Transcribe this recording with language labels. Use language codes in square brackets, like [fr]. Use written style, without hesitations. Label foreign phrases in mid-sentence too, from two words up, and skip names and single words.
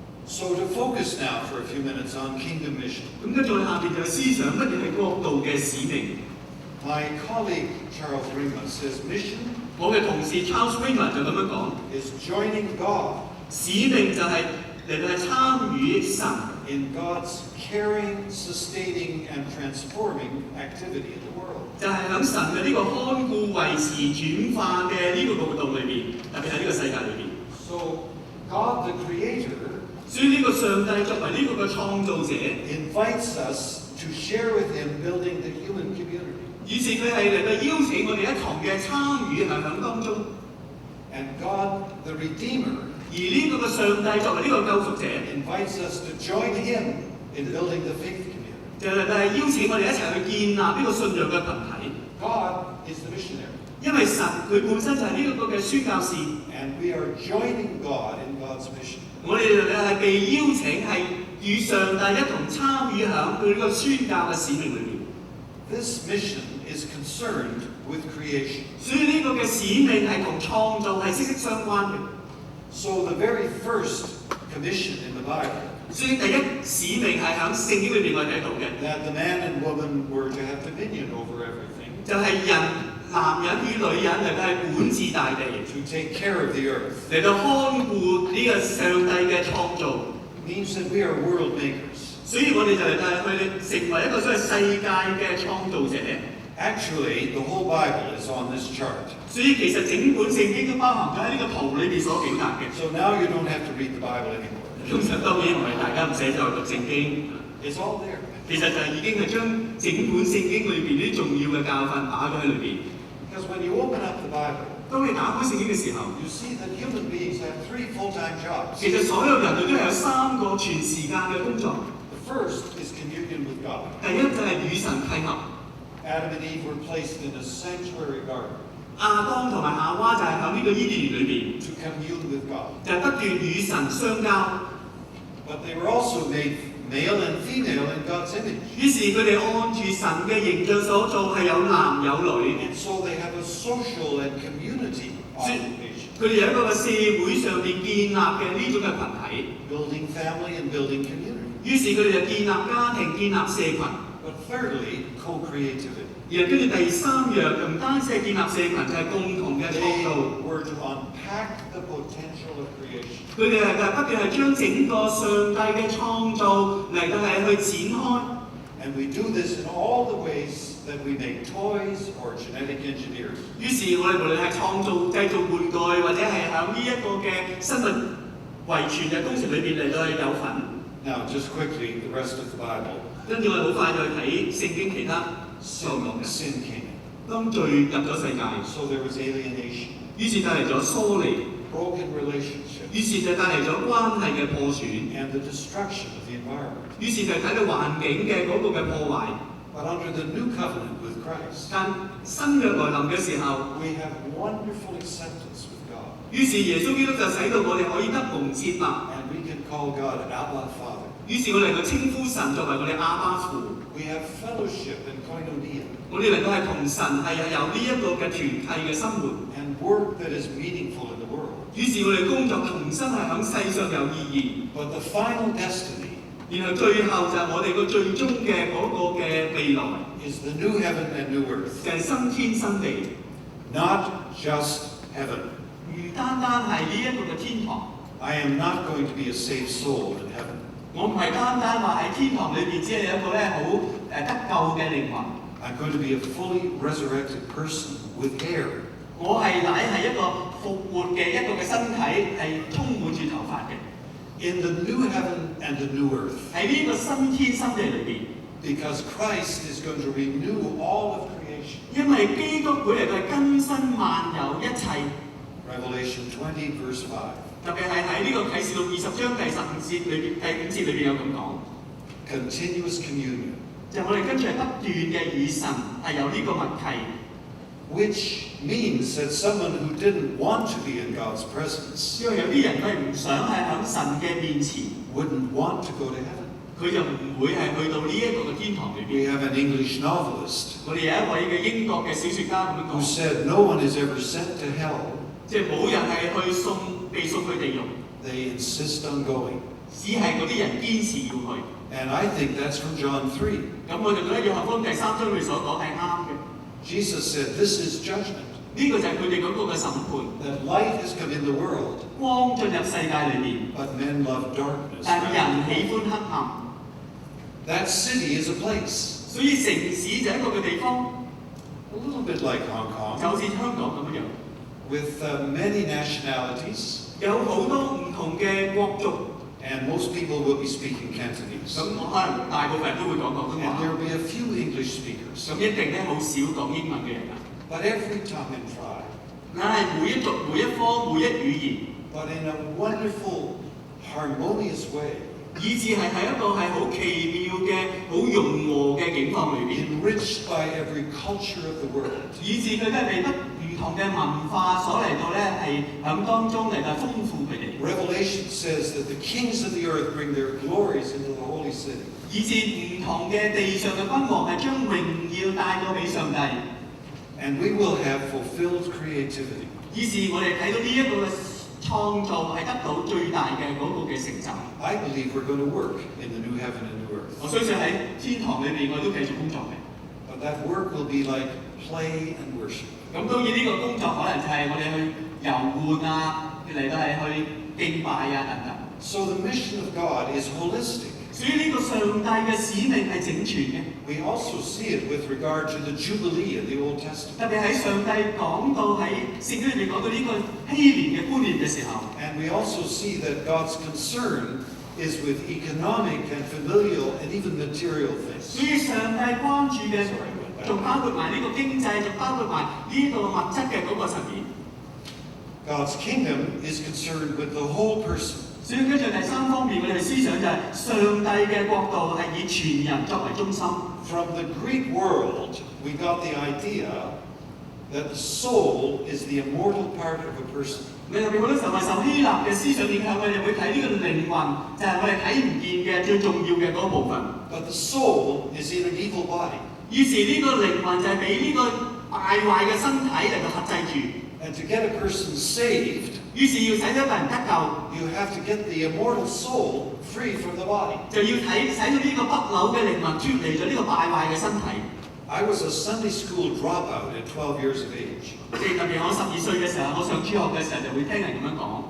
[en] So to focus now for a few minutes on kingdom mission. [yue] 咁跟住我哋下邊就思想乜嘢係國度嘅使命。 [en] My colleague Charles Ringman says mission [yue] 我嘅同事 Charles Ringman 就咁樣講， [en] is joining God [yue] 使命就係嚟到係參與神 [en] in God's caring, sustaining, and transforming activity in the world. [yue] 就係喺神嘅呢個看顧、維持、轉化嘅呢個活動裏邊，特別喺呢個世界裏邊。 [en] So God the Creator [yue] 所以呢個上帝作為呢個嘅創造者， [en] invites us to share with Him building the human community. [yue] 於是佢係嚟到邀請我哋一同嘅參與喺當中。 [en] And God the Redeemer [yue] 而呢個嘅上帝作為呢個救贖者， [en] invites us to join Him in building the faith community. [yue] 就係邀請我哋一齊去建立呢個信仰嘅群體。 [en] God is the missionary. [yue] 因為神佢本身就係呢一個嘅宣教士， [en] And we are joining God in God's mission. [yue] 我哋係被邀請係與上帝一同參與響佢呢個宣教嘅使命裏面。 [en] This mission is concerned with creation. [yue] 所以呢個嘅使命係同創造係息息相關嘅。 [en] So the very first commission in the Bible [yue] 所以第一使命係響聖經裏邊我哋睇到嘅， [en] that the man and woman were to have dominion over everything, [yue] 就係男人與女人嚟到係管治大地， [en] to take care of the earth. [yue] 嚟到看顧呢個上帝嘅創造。 [en] Means that we are world makers. [yue] 所以我哋就嚟到去成為一個所謂世界嘅創造者。 [en] Actually, the whole Bible is on this chart. [yue] 所以其實整本聖經都包含咗喺呢個圖裏邊所表達嘅。 [en] So now you don't have to read the Bible anymore. [yue] 通常當然唔係大家唔使再讀聖經， [en] It's all there. [yue] 其實就係已經係將整本聖經裏邊啲重要嘅教訓擺咗喺裏邊。 [en] Because when you open up the Bible, [yue] 當你打開聖經嘅時候， [en] you see that human beings have 3 full-time jobs. [yue] 其實所有人類都係有3個全時間嘅工作。 [en] The first is communion with God. [yue] 第一就係與神契合。 [en] Adam and Eve were placed in a sanctuary garden [yue] 亞當同埋夏娃就係喺呢個伊甸園裏邊， [en] to commune with God. [yue] 就係不斷與神相交。 [en] But they were also made male and female in God's image. [yue] 於是佢哋按住神嘅形象所做，係有男有女。 [en] And so they have a social and community obligation. [yue] 佢哋有一個嘅社會上邊建立嘅呢種嘅群體。 [en] Building family and building community. [yue] 於是佢哋就建立家庭、建立社群。 [en] But thirdly, co-creativity. [yue] 而跟住第3樣，唔單止係建立社群，就係共同嘅創 [en] They [yue] 造。 [en] were to unpack the potential of creation. [yue] 佢哋係不斷係將整個上帝嘅創造嚟到係去展開。 [en] And we do this in all the ways that we make toys or genetic engineering. [yue] 於是我哋無論係創造、製造玩具，或者係喺呢一個嘅生物遺傳嘅工程裏邊嚟到係有份。 [en] Now, just quickly, the rest of the Bible. [yue] 跟住我哋好快就去睇聖經其他所講嘅。 [en] Sin came in. [yue] 當罪入咗世界， [en] So there was alienation, [yue] 於是帶嚟咗疏離， [en] broken relationships, [yue] 於是就帶嚟咗關係嘅破損， [en] and the destruction of the environment. [yue] 於是就睇到環境嘅嗰個嘅破壞。 [en] But under the new covenant with Christ, [yue] 但新約來臨嘅時候， [en] we have wonderful acceptance with God. [yue] 於是耶穌基督就使到我哋可以得蒙接納。 [en] And we can call God Abba Father. [yue] 於是我哋嚟到稱呼神作為我哋阿爸父。 [en] We have fellowship and koinonia, [yue] 我哋嚟到係同神係有呢一個嘅團契嘅生活。 [en] and work that is meaningful in the world. [yue] 於是我哋工作重新係喺世上有意義。 [en] But the final destiny [yue] 然後最後就係我哋個最終嘅嗰個嘅未來， [en] is the new heaven and new earth. [yue] 就係新天新地， [en] Not just heaven. [yue] 唔單單係呢一個嘅天堂。 [en] I am not going to be a saved soul in heaven. [yue] 我唔係單單話喺天堂裏邊只係有一個咧好得救嘅靈魂。 [en] I'm going to be a fully resurrected person with hair. [yue] 我係乃係一個復活嘅一個嘅身體，係充滿住頭髮嘅。 [en] In the new heaven and the new earth. [yue] 喺呢個新天新地裏邊， [en] Because Christ is going to renew all of creation. [yue] 因為基督會嚟到更新萬有一切。 [en] Revelation 20 verse 5. [yue] 特別係喺呢個啟示錄20章第15節裏邊，第5節裏邊有咁講， [en] Continuous communion. [yue] 就我哋跟住係不斷嘅與神係有呢個默契。 [en] Which means that someone who didn't want to be in God's presence [yue] 因為有啲人佢唔想係喺神嘅面前， [en] wouldn't want to go to heaven. [yue] 佢就唔會係去到呢一個嘅天堂裏 [en] We [yue] 邊。 [en] have an English novelist [yue] 我哋有一位嘅英國嘅小説家咁樣 [en] who [yue] 講， [en] said no one is ever sent to hell [yue] 即係冇人係被送去地獄， [en] they insist on going. [yue] 只係嗰啲人堅持要去。 [en] And I think that's from John 3. [yue] 咁我就覺得約翰福音第3章佢所講係啱嘅。 [en] Jesus said, "This is judgment." [yue] 呢個就係佢哋嗰個嘅審判。 [en] That light has come in the world, [yue] 光進入世界裏面， [en] but men love darkness. [yue] 但人喜歡黑暗。 [en] That city is a place, [yue] 所以城市就係一個嘅地方， [en] a little bit like Hong [yue] 就 [en] Kong, [yue] 好似香港咁樣， [en] with many nationalities, [yue] 有好多唔同嘅國族。 [en] and most people will be speaking Cantonese. [yue] 咁我可能大部分人都會講廣東 [en] And [yue] 話， [en] there will be a few English speakers, [yue] 咁一定咧好少講英文嘅人啊。 [en] but every tongue and tribe, [yue] 但係每一族、每一科、每一語言， [en] but in a wonderful, harmonious way, [yue] 以至係喺一個係好奇妙嘅、好融和嘅境況裏邊， [en] enriched by every culture of the world. [yue] 以至佢哋被不唔同嘅文化所嚟到咧係喺當中嚟到豐富佢哋。 [en] Revelation says that the kings of the earth bring their glories into the holy city. [yue] 以至唔同嘅地上嘅君王係將榮耀帶到俾上帝， [en] And we will have fulfilled creativity. [yue] 以是我哋睇到呢一個嘅創造係得到最大嘅嗰個嘅成就。 [en] I believe we're going to work in the new heaven and new [yue] 我 [en] earth. [yue] 相信喺天堂裏邊，我哋都繼續工作嘅。 [en] But that work will be like play and worship. [yue] 咁當然呢個工作可能就係我哋去遊玩啊，嚟到係去敬拜啊等等。 [en] So the mission of God is holistic. [yue] 所以呢個上帝嘅使命係整全嘅。 [en] We also see it with regard to the Jubilee in the Old Testament. [yue] 特別喺上帝講到喺聖經裏邊講到呢個禧年嘅觀念嘅時候， [en] And we also see that God's concern is with economic and familial and even material [yue] 所 [en] things. [yue] 以上帝關注嘅仲包括埋呢個經濟，仲包括埋呢個物質嘅嗰個層面。 [en] God's kingdom is concerned with the whole person. [yue] 所以跟住第三方面，我哋嘅思想就係上帝嘅國度係以全人作為中心。 [en] From the Greek world, we got the idea that the soul is the immortal part of a person. [yue] 你特別好多時候係受希臘嘅思想影響，我哋會睇呢個靈魂就係我哋睇唔見嘅最重要嘅嗰部分。 [en] But the soul is in an evil body. [yue] 於是呢個靈魂就係俾呢個敗壞嘅身體嚟到克制住。 [en] And to get a person saved, [yue] 於是要使一個人得救， [en] you have to get the immortal soul free from the body. [yue] 就要使到呢個不朽嘅靈魂脱離咗呢個敗壞嘅身體。 [en] I was a Sunday school dropout at 12 years of age. [yue] 即係特別我12歲嘅時候，我上主學嘅時候就會聽人咁樣講。